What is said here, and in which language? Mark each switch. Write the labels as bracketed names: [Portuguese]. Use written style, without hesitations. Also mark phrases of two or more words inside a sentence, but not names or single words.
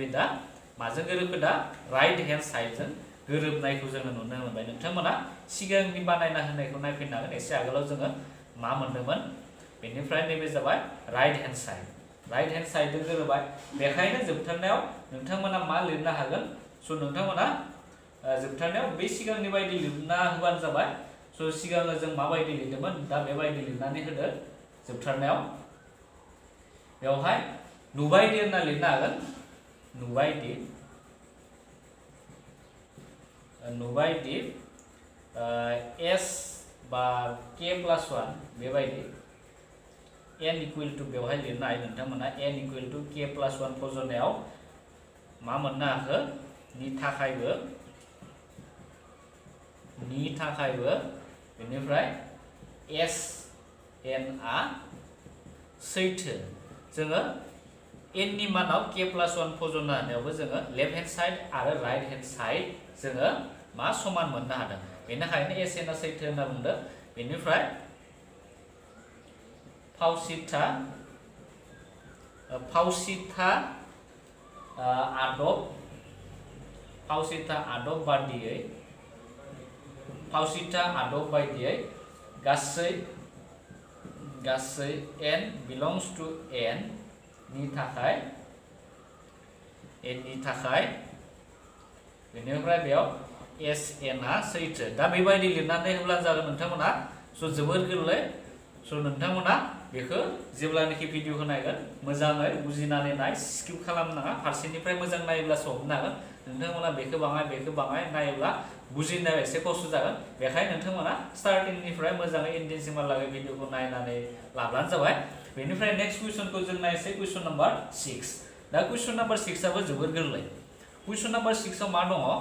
[Bodo] दा माजों गोरोबखो दा [English] right hand sidejon [Bodo] गोरोबनायखौ जोङो नुनो मोनबाय नोंथांमोना सिगांनि बानायना होनायखौ नायफिननो हागोन एसे आगोलाव जोङो मा मोनदोंमोन बेनिफ्राय नैबे जाबाय [English] right hand sidejon [Bodo] गोरोबबाय बेखायनो जोबथारनायाव नोंथांमोना मा लिरनो हागोन सो नोंथांमोना जोबथारनायाव बे सिगांनि बायदि लिरना होबानो जाबाय सो सिगाङो जों माबायदि लिरदोंमोन दा बेबायदि लिरनानै होदो जोबथारनायाव बेवहाय नुबायदि होनना लिरनो हागोन नुबायदि s बा [English] k plus 1 [Bodo] बेबायदि [English] n equal to [Bodo] बेवहाय लिरनो हायो नोंथांमोना [English] n equal to k plus 1 [Bodo] फजनायाव मा मोननो हाखो नि थाखायबो बेनिफ्राय s n आ सैथो जोङो n नि मानाव [English] k plus 1 [Bodo] फजना होनायावबो जोङो [English] left hand side [Bodo] आरो [English] right hand side [Bodo] जोङो मा समान मोननो हादों बेनिखायनो s n आ सैथो होनना बुंदों बेनिफ्राय फावसिथा आदब बायदियै गासै [English] n belongs to n [Bodo] नि थाखाय बेनिफ्राय बेयाव s n आ सैथो दा बेबायदि लिरनानै होब्ला जागोन नोंथांमोना सो जोबोर गोरलै सो नोंथांमोना बेखौ जेब्लानोखि भिडिअखौ नायगोन मोजाङै बुजिनानै नाय स्किप खालामनो नाङा फारसेनिफ्राय मोजां नायोब्लासो हमनो हागोन नोंथांमोना बेखौ बाङाय नायोब्ला बुजिनो एसे खस्थ' जागोन बेखायनो नोंथांमोना स्टार्टिंनिफ्राय मोजाङै एन्डिंसिमहालागै भिडिअखौ नायनानै लाब्लानो जाबाय बेनिफ्राय नेक्स्ट कुइसनखौ जों नायसै [English] question number 6 [Bodo] दा [English] question number 6 [Bodo] आबो जोबोर गोरलै [English] question number 6 [Bodo] आव मा दङ